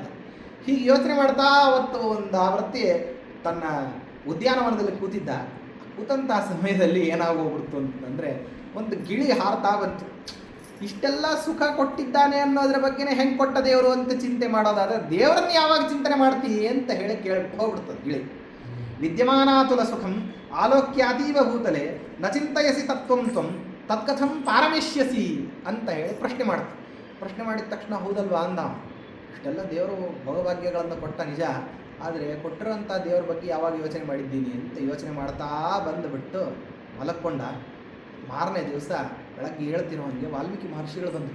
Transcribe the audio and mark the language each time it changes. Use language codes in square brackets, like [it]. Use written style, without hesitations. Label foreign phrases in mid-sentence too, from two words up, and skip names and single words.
[kn] ಹೀಗೆ ಯೋಚನೆ ಮಾಡ್ತಾ ಅವತ್ತು ಒಂದು ಆವೃತ್ತಿ ತನ್ನ ಉದ್ಯಾನವನದಲ್ಲಿ ಕೂತಂಥ ಸಮಯದಲ್ಲಿ ಏನಾಗೋಗ್ಬಿಡ್ತು ಅಂತಂದರೆ ಒಂದು ಗಿಳಿ ಹಾರ್ತಾ ಬಂತು. ಇಷ್ಟೆಲ್ಲ ಸುಖ ಕೊಟ್ಟಿದ್ದಾನೆ ಅನ್ನೋದ್ರ ಬಗ್ಗೆನೇ ಹೆಂಗೆ ಕೊಟ್ಟ ದೇವರು ಅಂತ ಚಿಂತೆ ಮಾಡೋದಾದರೆ ದೇವರನ್ನು ಯಾವಾಗ ಚಿಂತನೆ ಮಾಡ್ತೀವಿ ಅಂತ ಹೇಳಿ ಕೇಳ್ಬಿಟ್ಟು ಹೋಗ್ಬಿಡ್ತದೆ ಗಿಳಿ. [sa] ವಿದ್ಯಮಾನಾತುಲ ಸುಖಂ ಆಲೋಕ್ಯಾತೀವ ಭೂತಲೆ ನ ಚಿಂತಯಸಿ ತತ್ವಂ ತ್ವಂ ತತ್ಕಥಂ ಪಾರಮೇಶ್ಯಸಿ [kn] ಅಂತ ಹೇಳಿ ಪ್ರಶ್ನೆ ಮಾಡ್ತಾರೆ. ಪ್ರಶ್ನೆ ಮಾಡಿದ ತಕ್ಷಣ ಹೌದಲ್ವಾ ಅಂದ. ಇಷ್ಟೆಲ್ಲ ದೇವರು ಭೋಗಭಾಗ್ಯಗಳನ್ನು ಕೊಟ್ಟ ನಿಜ, ಆದರೆ ಕೊಟ್ಟಿರೋಂಥ ದೇವ್ರ ಬಗ್ಗೆ ಯಾವಾಗ ಯೋಚನೆ ಮಾಡಿದ್ದೀನಿ ಅಂತ ಯೋಚನೆ ಮಾಡ್ತಾ ಬಂದುಬಿಟ್ಟು ಮಲಕ್ಕೊಂಡ. ಮಾರನೇ ದಿವಸ ಬೆಳಗ್ಗೆ ಹೇಳ್ತಿರೋನಿಗೆ ವಾಲ್ಮೀಕಿ ಮಹರ್ಷಿಗಳು ಬಂದರು.